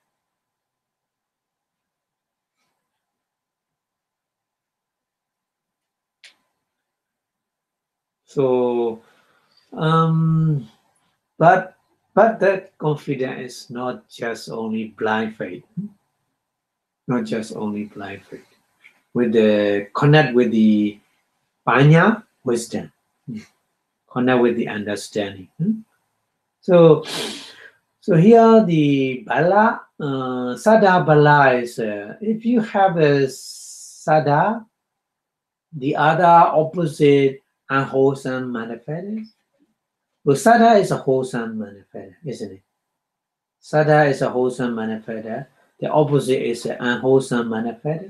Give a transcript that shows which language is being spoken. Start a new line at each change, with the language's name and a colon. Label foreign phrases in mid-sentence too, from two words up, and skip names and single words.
English: So but that confidence is not just only blind faith. Not just only blind faith. With the connect with the panya wisdom. Connect with the understanding. So here the bala,
Pali: sada bala
English: is if you have a sada, the other opposite unwholesome manifest. Well, sada is a wholesome manifest, isn't it? Sada is a wholesome manifest. The opposite is an unwholesome manifest.